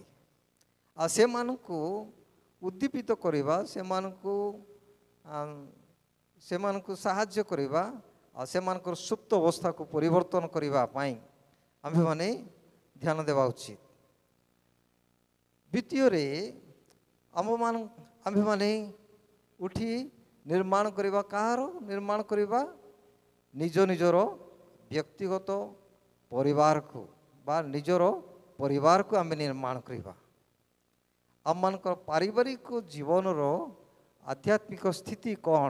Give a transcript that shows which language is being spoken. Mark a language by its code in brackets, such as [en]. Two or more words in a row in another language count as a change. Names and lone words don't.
[or] ଆ ସେ ମାନଙ୍କୁ ଉଦ୍ଦୀପିତ କରିବା, ସେ ମାନଙ୍କୁ ସାହାଯ୍ୟ କରିବା ଆ ସେ ମାନଙ୍କର ସୁପ୍ତ ଅବସ୍ଥା କୁ ପରିବର୍ତ୍ତନ କରିବା ପାଇଁ ଆମ୍ଭେ ମାନେ ଧ୍ୟାନ ଦେବା ଉଚିତ। ଦ୍ୱିତୀୟରେ ଆମ୍ଭେମାନେ ଉଠି ନିର୍ମାଣ କରିବା, କାହାର ନିର୍ମାଣ କରିବା? ନିଜ ନିଜର ବ୍ୟକ୍ତିଗତ ପରିବାରକୁ ବା ନିଜର ପରିବାରକୁ ଆମେ ନିର୍ମାଣ କରିବା। ଆମମାନଙ୍କର ପାରିବାରିକ ଜୀବନର ଆଧ୍ୟାତ୍ମିକ ସ୍ଥିତି କ'ଣ?